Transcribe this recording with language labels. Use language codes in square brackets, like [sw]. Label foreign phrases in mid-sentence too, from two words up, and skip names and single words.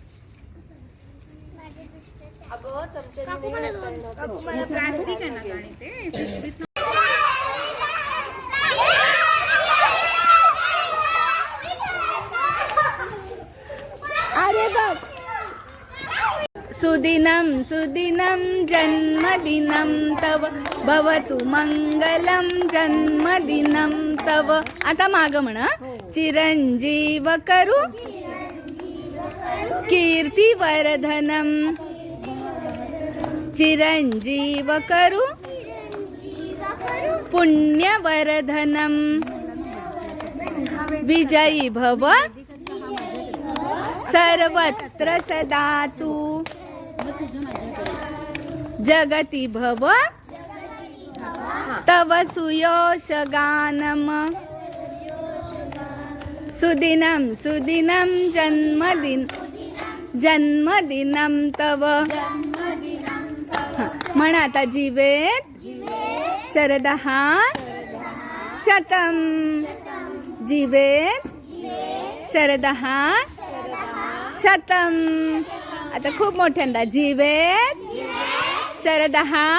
[mr] प्लास्टिक आहे ना गाडी ते. अरे बघ. [sa] सुदिनं सुदिनं जन्मदिनं तव भवतु मंगलम जन्मदिनं तव. [mr] आता माग म्हणा. [sa] चिरंजीव करू कीर्तिवर्धनम. चिरंजीव करू पुण्यवर्धनम. विजयी भव सर्वत्र सदा तू जगती भव तव सुयश गानम सुदिनं सुदिनं जन्मदिनं तव [mr] म्हणा आता [sa] जीवेत शरदः शतम जीवेत शरदः शतम [mr] आता खूप मोठ्यांदा [sa] जीवेत शरदः